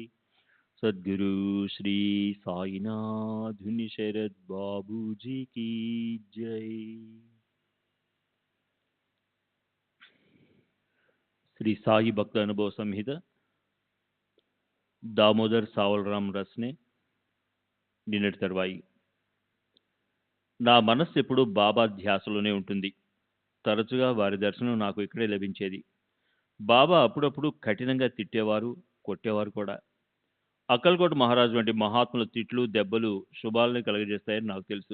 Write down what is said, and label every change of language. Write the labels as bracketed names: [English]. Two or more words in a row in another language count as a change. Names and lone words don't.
[Hindi] सद्गुरु श्री साईनाथ शरद बाबू जी की जय। [Marathi] श्री साई भक्त अनुभव संहित दामोदर सावलराम रस्ने [Telugu] నిన్నటి తర్వాయి నా మనస్సు ఎప్పుడూ బాబా ధ్యాసలోనే ఉంటుంది. తరచుగా వారి దర్శనం నాకు ఇక్కడే లభించేది. బాబా అప్పుడప్పుడు కఠినంగా తిట్టేవారు, కొట్టేవారు కూడా. అక్కల్కోట మహారాజు వంటి మహాత్ముల తిట్లు, దెబ్బలు శుభాలని కలుగజేస్తాయని నాకు తెలుసు.